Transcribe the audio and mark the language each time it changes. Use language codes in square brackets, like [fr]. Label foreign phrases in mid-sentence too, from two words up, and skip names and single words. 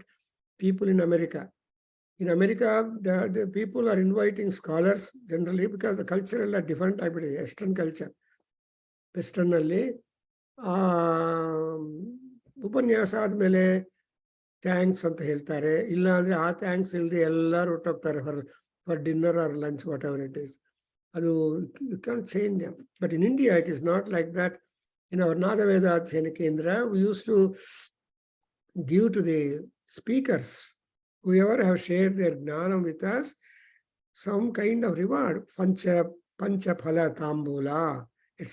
[en] People in America. In America, the people are inviting scholars generally because the cultural are different type of Western culture. [kn] Western alli Mahanyasa admele thanks anta heltare. ಇಲ್ಲ ಅಂದ್ರೆ ಆ thanks ಇಲ್ದೆ ಎಲ್ಲರೂ ಹೊಟ್ಟೋಗ್ತಾರೆ [en] for dinner or lunch, whatever it is. You can't change them. But in India, it is not like that. In our Veda Adhyayana Kendra, we used to give to the speakers, whoever have shared their gnanam with us, some kind of reward, [kn] ಪಂಚ ಫಲ ತಾಂಬೂಲ, [en] etc.